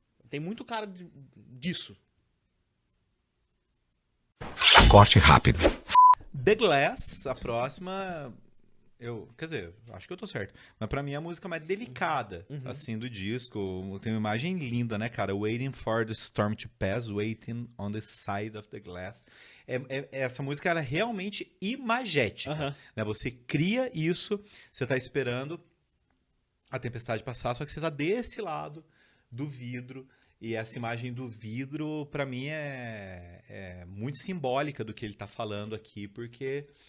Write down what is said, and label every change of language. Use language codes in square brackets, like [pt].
[pt] Tem muito cara disso. Corte rápido. The Glass, a próxima... Quer dizer, acho que eu tô certo. Mas pra mim é a música mais delicada, assim, do disco. Tem uma imagem linda, né, cara? [en] Waiting for the storm to pass, waiting on the side of the glass. [pt] Essa música, ela é realmente imagética. Né? Você cria isso, você tá esperando a tempestade passar, só que você tá desse lado do vidro. E essa imagem do vidro, pra mim, é muito simbólica do que ele tá falando aqui, porque...